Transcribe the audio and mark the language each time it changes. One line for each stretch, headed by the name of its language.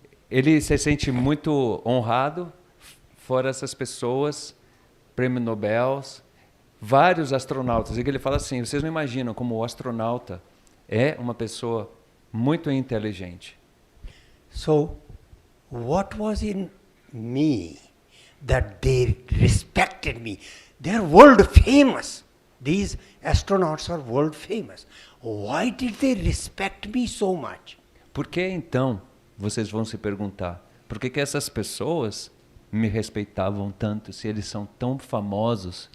Portuguese: Ele se sente muito honrado, fora essas pessoas, prêmio Nobel, vários astronautas. E ele fala assim, vocês não imaginam como o astronauta é uma pessoa muito inteligente.
English: So, what was in me that they respected me? They're world famous. These astronauts are world famous. Why did they respect me so much?
Portuguese: Por que então, vocês vão se perguntar, por que essas pessoas me respeitavam tanto se eles são tão famosos?